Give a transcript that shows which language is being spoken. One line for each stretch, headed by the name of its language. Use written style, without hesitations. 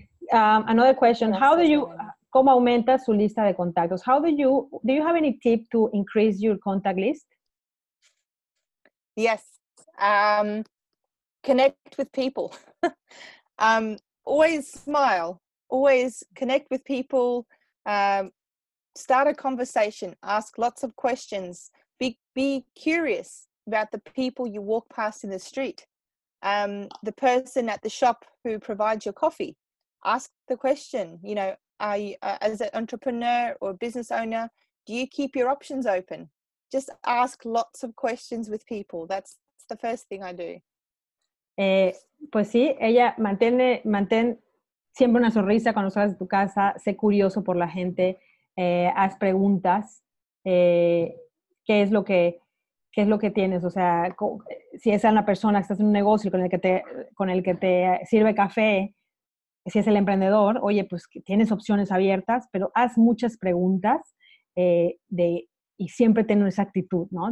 English: Another question,
Spanish: ¿cómo aumenta su lista de contactos?
English: Do you have any tip to increase your contact list? Yes. Connect with people. Always smile. Always connect with people. Start a conversation. Ask lots of questions. Be curious about the people you walk past in the street. The person at the shop who provides your coffee. Ask the question, are you, as an entrepreneur or business owner, do you keep your options open? Just ask lots of questions with people. That's the first thing I do.
Spanish: Pues sí, ella mantén siempre una sonrisa cuando sales de tu casa, sé curioso por la gente, haz preguntas, ¿qué es lo que tienes? O sea, si es una persona que estás en un negocio con el que te sirve café, si es el emprendedor, oye, pues tienes opciones abiertas, pero haz muchas preguntas y siempre tener esa actitud, ¿no?